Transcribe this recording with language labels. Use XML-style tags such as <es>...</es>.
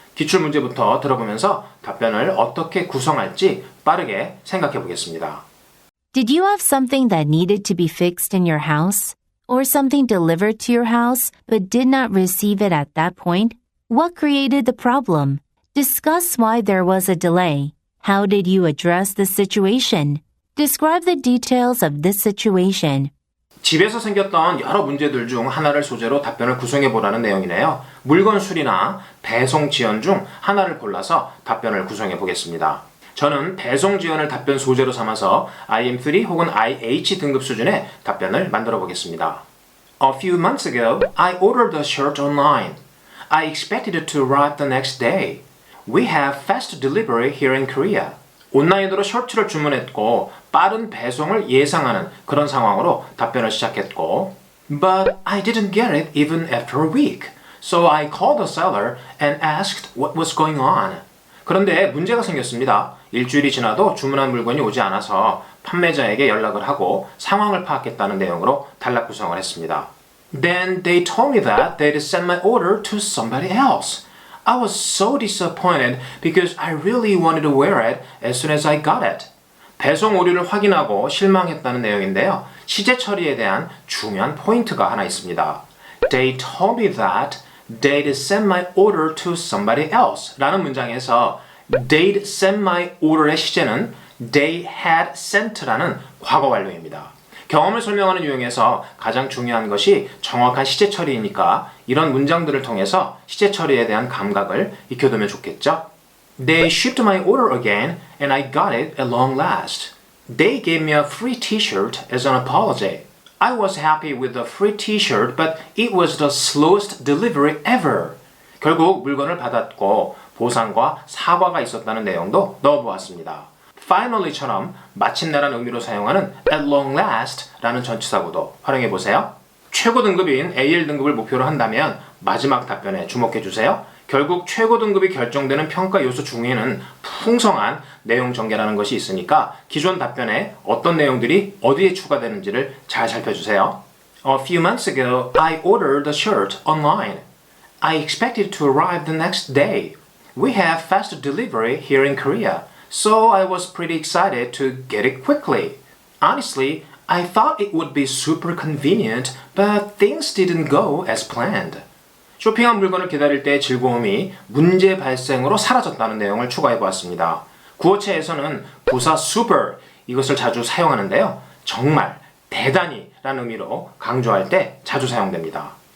<ko>기출문제부터 들어보면서 답변을 어떻게 구성할지 빠르게 생각해 보겠습니다.</ko> <en>Did you have something that needed to be fixed in your house? Or something delivered to your house but did not receive it at that point? What created the problem? Discuss why there was a delay. How did you address the situation? Describe the details of this situation.</en> <ko>집에서 생겼던 여러 문제들 중 하나를 소재로 답변을 구성해 보라는 내용이네요. 물건 수리나 배송 지연 중 하나를 골라서 답변을 구성해 보겠습니다. 저는 배송 지연을 답변 소재로 삼아서 IM3 혹은 IH 등급 수준의 답변을 만들어 보겠습니다.</ko> <en>A few months ago, I ordered a shirt online. I expected it to arrive the next day. We have fast delivery here in Korea.</en> <ko>온라인으로 셔츠를 주문했고 빠른 배송을 예상하는 그런 상황으로 답변을 시작했고</ko> <en>But I didn't get it even after a week. So I called the seller and asked what was going on.</en> <ko>그런데 문제가 생겼습니다. 일주일이 지나도 주문한 물건이 오지 않아서 판매자에게 연락을 하고 상황을 파악했다는 내용으로 단락 구성을 했습니다.</ko> <en>Then they told me that they'd send my order to somebody else. I was so disappointed because I really wanted to wear it as soon as I got it.</en> <ko>배송 오류를 확인하고 실망했다는 내용인데요. 시제 처리에 대한 중요한 포인트가 하나 있습니다.</ko> <en>They told me that they'd send my order to somebody else</en> <ko>라는 문장에서</ko> <en>they'd send my order</en> <ko>의 시제는</ko> <en>they had sent</en> <ko>라는 과거 완료입니다. 경험을 설명하는 유형에서 가장 중요한 것이 정확한 시제 처리이니까 이런 문장들을 통해서 시제 처리에 대한 감각을 익혀두면 좋겠죠?</ko> <en>They shipped my order again and I got it at long last. They gave me a free t-shirt as an apology. I was happy with the free t-shirt, but it was the slowest delivery ever.</en> <ko>결국 물건을 받았고 보상과 사과가 있었다는 내용도 넣어보았습니다. Finally처럼 마침내라는 의미로 사용하는</ko> <en>at long last</en> <ko>라는 전치사구도 활용해보세요. 최고 등급인 AL 등급을 목표로 한다면 마지막 답변에 주목해주세요. 결국 최고 등급이 결정되는 평가 요소 중에는 풍성한 내용 전개라는 것이 있으니까 기존 답변에 어떤 내용들이 어디에 추가되는지를 잘 살펴주세요.</ko> <en>A few months ago, I ordered a shirt online. I expected it to arrive the next day. We have fast delivery here in Korea, so I was pretty excited to get it quickly. Honestly, I thought it would be super convenient, but things didn't go as planned.</en> <ko>쇼핑한 물건을 기다릴 때의 즐거움이 문제 발생으로 사라졌다는 내용을 추가해 보았습니다. 구어체에서는 부사 super 이것을 자주 사용하는데요. 정말, 대단히 라는 의미로 강조할 때 자주 사용됩니다.</ko>